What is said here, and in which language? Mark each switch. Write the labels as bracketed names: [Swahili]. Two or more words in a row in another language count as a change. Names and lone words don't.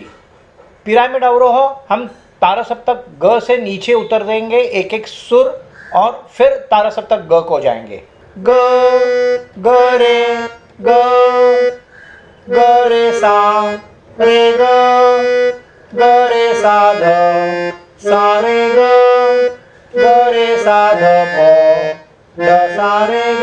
[Hindi] पिरामिड अवरोह हम तारा सप्तक ग से नीचे उतर देंगे एक एक सुर और फिर तारा सप्तक ग को जाएंगे। ग ग ग रे सा रे सा ध सा रे सा ध प ध सा रे